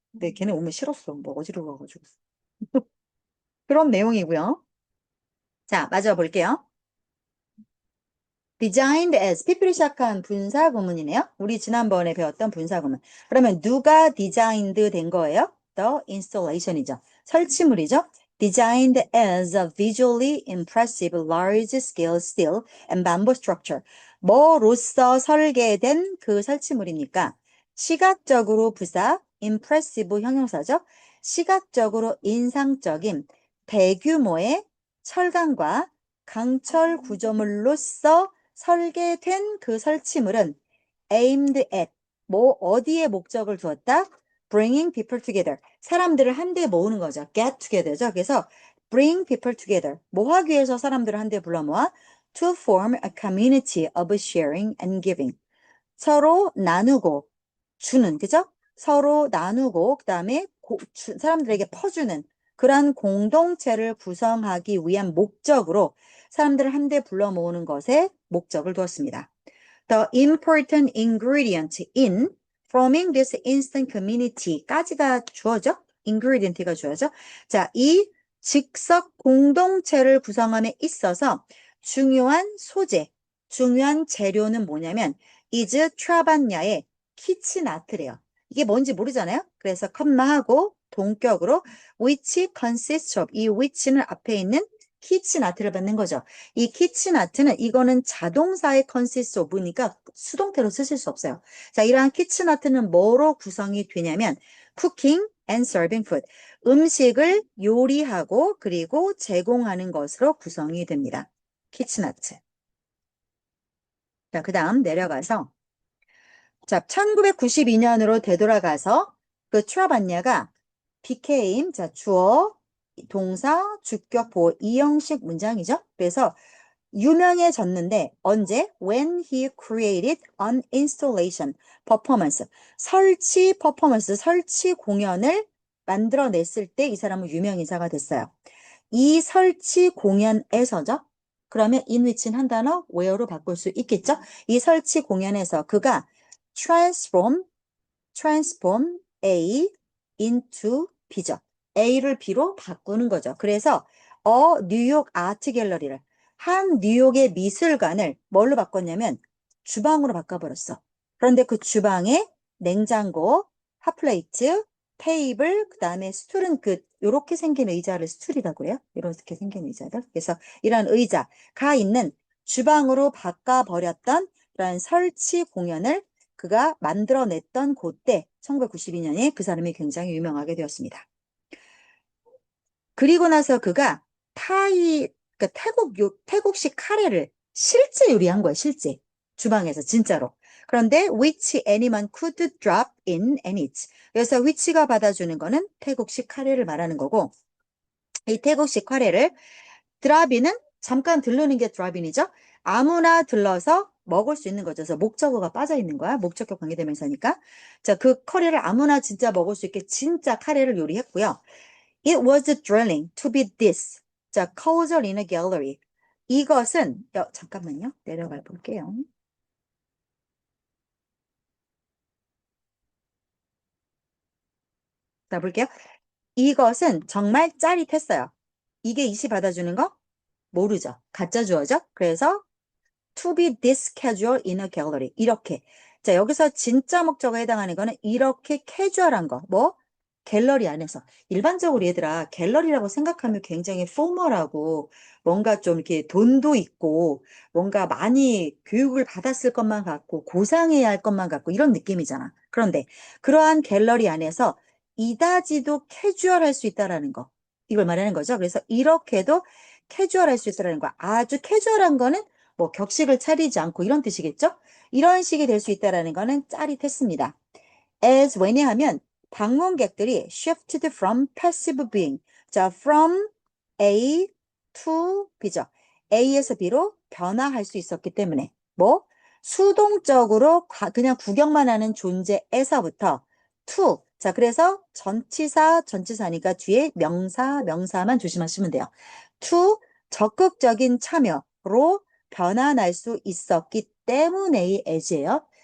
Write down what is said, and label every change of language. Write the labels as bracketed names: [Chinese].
[Korean] 근데 걔네 오면 싫었어. 뭐 어지러워 가지고. 그런 내용이고요. 자, 마저 볼게요. [English] designed as [Korean] 피플이 시작한 분사 구문이네요. 우리 지난번에 배웠던 분사 구문. 그러면 누가 designed 된 거예요? [English] The installation이죠. [Korean] 설치물이죠. [English] designed as a visually impressive large-scale steel and bamboo structure. [Korean] 뭐로써 설계된 그 설치물입니까? 시각적으로 부사, impressive 형용사죠. 시각적으로 인상적인 대규모의 철강과 강철 구조물로서 설계된 그 설치물은 [English] aimed at [Korean] 뭐 어디에 목적을 두었다? [English] bringing people together. [Korean] 사람들을 한데 모으는 거죠. [English] get together죠. 그래서 bring people together. [Korean] 뭐 하기 위해서 사람들을 한데 불러 모아? [English] to form a community of sharing and giving. [Korean] 서로 나누고 주는, 그죠? 서로 나누고 그다음에 사람들에게 퍼주는 그러한 공동체를 구성하기 위한 목적으로 사람들을 한데 불러 모으는 것에 목적을 두었습니다. [English] The important ingredient in forming this instant community까지가 주어져? [Korean] ingredient가 주어져? 자, 이 즉석 공동체를 구성함에 있어서 중요한 소재, 중요한 재료는 뭐냐면 is 트라반야의 키치나트래요. 이게 뭔지 모르잖아요. 그래서 컴마하고 동격으로 [English] which consists of [Korean] 이 which는 앞에 있는 키치나트를 받는 거죠. 이 키치나트는 이거는 자동사의 consists of니까 수동태로 쓰실 수 없어요. 자, 이러한 키치나트는 뭐로 구성이 되냐면 [English] cooking and serving food. [Korean] 음식을 요리하고 그리고 제공하는 것으로 구성이 됩니다. 키치나트. 자, 그 다음 내려가서 자, 1992년으로 되돌아가서 그 트라반야가 became, 자, 주어, 동사, 주격, 보호 이 형식 문장이죠. 그래서 유명해졌는데 언제? [English] When he created an installation performance. [Korean] 설치 퍼포먼스, 설치 공연을 만들어냈을 때 이 사람은 유명인사가 됐어요. 이 설치 공연에서죠. 그러면 in which는 한 단어 where로 바꿀 수 있겠죠. 이 설치 공연에서 그가 [English] transform A into B [Korean] 죠. A를 B로 바꾸는 거죠. 그래서 뉴욕 아트 갤러리를 한 뉴욕의 미술관을 뭘로 바꿨냐면 주방으로 바꿔버렸어. 그런데 그 주방에 냉장고, 핫플레이트, 테이블, 그 다음에 스툴은 요렇게 생긴 의자를 스툴이라고 그래요. 이렇게 생긴 의자들. 그래서 이런 의자가 있는 주방으로 바꿔버렸던 그런 설치 공연을 그가 만들어냈던 그때 1992년에 그 사람이 굉장히 유명하게 되었습니다. 그리고 나서 그가 그러니까 태국식 카레를 실제 요리한 거예요. 실제 주방에서 진짜로. [English] 그런데 which anyone could drop in and eat. [Korean] 그래서 which가 받아주는 거는 태국식 카레를 말하는 거고 이 태국식 카레를 드랍인은 잠깐 들르는 게 드랍인이죠. 아무나 들러서 먹을 수 있는 거죠. 그래서 목적어가 빠져 있는 거야. 목적격 관계대명사니까. 자, 그 커리를 아무나 진짜 먹을 수 있게 진짜 카레를 요리했고요. [English] It was thrilling to be this. [Korean] 자, [English] causal in a gallery. [Korean] 이것은 잠깐만요. 내려가 볼게요. 자, 볼게요. 이것은 정말 짜릿했어요. 이게 이시 받아주는 거 모르죠. 가짜 주어죠. [English] 그래서 to be this casual in a gallery. [Korean] 이렇게. 자, 여기서 진짜 목적어에 해당하는 거는 이렇게 캐주얼한 거. 뭐? 갤러리 안에서. 일반적으로 얘들아, 갤러리라고 생각하면 굉장히 포멀하고 뭔가 좀 이렇게 돈도 있고 뭔가 많이 교육을 받았을 것만 같고 고상해야 할 것만 같고 이런 느낌이잖아. 그런데 그러한 갤러리 안에서 이다지도 캐주얼할 수 있다라는 거. 이걸 말하는 거죠. 그래서 이렇게도 캐주얼할 수 있다라는 거. 아주 캐주얼한 거는 뭐 격식을 차리지 않고 이런 뜻이겠죠? 이런 식이 될 수 있다라는 거는 짜릿했습니다. [English] as [Korean] 왜냐하면 방문객들이 [English] shifted from passive being. 자, from A to B죠. [Korean] A에서 B로 변화할 수 있었기 때문에 뭐 수동적으로 그냥 구경만 하는 존재에서부터 to. 자, 그래서 전치사니까 뒤에 명사만 조심하시면 돼요. to 적극적인 참여로 변환할 수 있었기 때문에의 as예요.